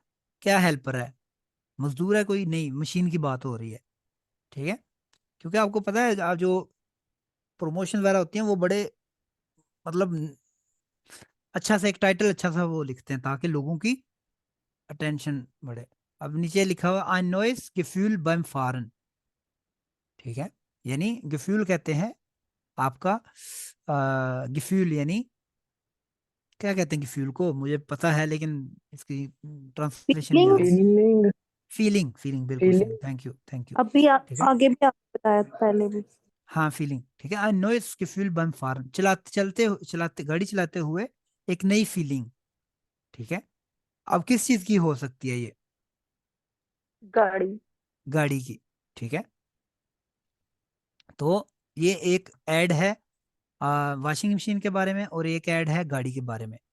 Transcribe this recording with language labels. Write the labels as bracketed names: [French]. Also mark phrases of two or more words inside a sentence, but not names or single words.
[Hindi] क्या हेल्पर है, मजदूर है कोई, नहीं, मशीन की बात हो रही है, ठीक है। क्योंकि आपको पता है जो प्रमोशन वगैरह होती हैं वो बड़े मतलब अच्छा सा एक टाइटल अच्छा सा वो लिखते हैं ताकि लोगों की अटेंशन बढ़े। अब नीचे लिखा हुआ [German] ein neues Gefühl beim Fahren, [Hindi] ठीक है, यानी gefühl कहते हैं आपका gefühl, यानी क्या कहते हैं gefühl को, मुझे पता है लेकिन इसकी ट्रांसलेशन नहीं आ फीलिंग। रही। फीलिंग। फीलिंग, फीलिंग बिल्कुल सही, फीलिंग। [English] thank you thank you, [Hindi] अभी ठीक है। आगे भी आपने बताया था पहले भी। हाँ फीलिंग, ठीक है, [German] ein neues Gefühl beim Fahren, [Hindi] चलाते गाड़ी चलाते हुए एक नई फीलिंग, ठीक है। अब किस चीज की हो सकती है ये, गाड़ी। गाड़ी की, ठीक है। तो ये एक ऐड है वॉशिंग मशीन के बारे में और एक ऐड है गाड़ी के बारे में।